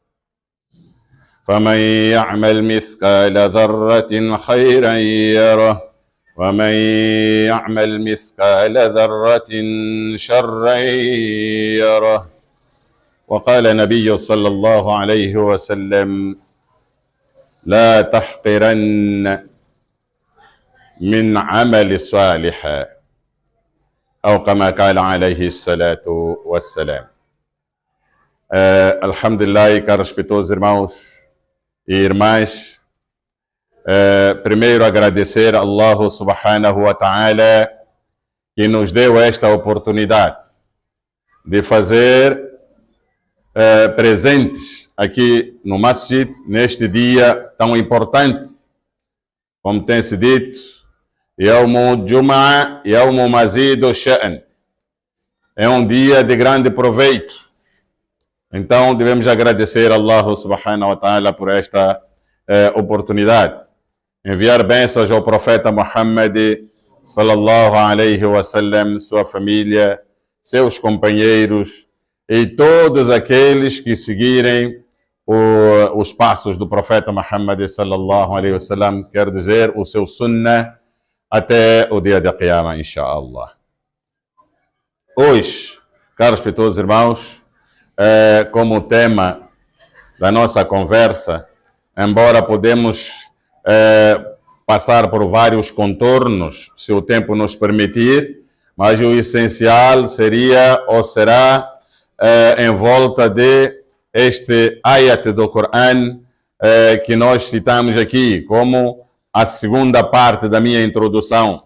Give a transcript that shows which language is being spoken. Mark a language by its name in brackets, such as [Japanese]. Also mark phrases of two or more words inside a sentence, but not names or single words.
[Arabic] فمن يعمل مثقال ذرة خيرا يره ومن يعمل مثقال ذرة شرا يره وقال النبي صلى الله عليه وسلم لا تحقرن من عمل صالح أو كما قال عليه الصلاة والسلام. [Portuguese] Alhamdulillah, caros respeitos irmãos e irmãs, primeiro agradecer a Allah [Arabic] سبحانه وتعالى [Portuguese] que nos deu esta oportunidade de fazer presentes aqui no Masjid neste dia tão importante, como tem se dito, [Arabic] يوم جمعة، يوم مزيد شأن. [Portuguese] É um dia de grande proveito. Então devemos agradecer a Allah [Arabic] سبحانه وتعالى [Portuguese] por esta oportunidade. Enviar bênçãos ao profeta Muhammad [Arabic] صلى الله عليه وسلم, [Portuguese] sua família, seus companheiros e todos aqueles que seguirem os passos do profeta Muhammad [Arabic] صلى الله عليه وسلم, [Portuguese] quer dizer, o seu sunnah, até o dia da Qiyamah, inshallah. Hoje, caros respeitos irmãos, como tema da nossa conversa, embora podemos passar por vários contornos, se o tempo nos permitir, mas o essencial seria ou será em volta de este ayat do Coran que nós citamos aqui como a segunda parte da minha introdução.